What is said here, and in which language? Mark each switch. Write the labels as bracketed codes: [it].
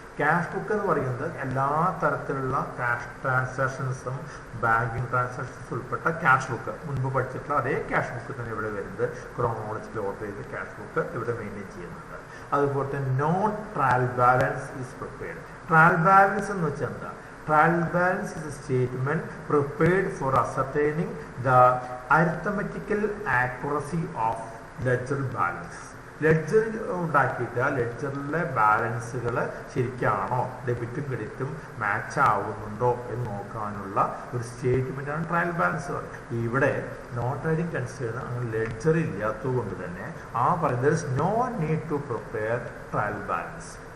[ml] Cash book എന്ന് പറയുന്നത് എല്ലാ തരത്തിലുള്ള ക്യാഷ് ട്രാൻസാക്ഷൻസും ബാങ്കിങ് ട്രാൻസാക്ഷൻസ് ഉൾപ്പെട്ട ക്യാഷ് ബുക്ക്, മുൻപ് പഠിച്ചിട്ടുള്ള അതേ ക്യാഷ് ബുക്ക് തന്നെ ഇവിടെ വരുന്നത്. ക്രോണോളജിക്കൽ ഓർഡർ ചെയ്ത് ക്യാഷ് ബുക്ക് ഇവിടെ മെയിൻറ്റെയിൻ ചെയ്യുന്നുണ്ട്. അതുപോലെ തന്നെ [en] No trial balance is prepared. [ml] Trial balance എന്ന് വെച്ചാൽ എന്താ? [en] Trial balance is a statement prepared for ascertaining the arithmetical accuracy of ledger balance. [ml] Ledger ഉണ്ടാക്കിയിട്ട് ആ ലെഡ്ജറിലെ ബാലൻസുകൾ ശരിക്കാണോ, ഡെബിറ്റും ക്രെഡിറ്റും മാച്ച് ആവുന്നുണ്ടോ എന്ന് നോക്കാനുള്ള ഒരു സ്റ്റേറ്റ്മെൻറ്റാണ് ട്രയൽ ബാലൻസ്. ഇവിടെ നോൺ ട്രേഡിംഗ് കൺസേൺ അങ്ങനെ ലെഡ്ജർ ഇല്ലാത്തത് കൊണ്ട് തന്നെ ആ പറയുന്നത് [en] No need to prepare trial balance.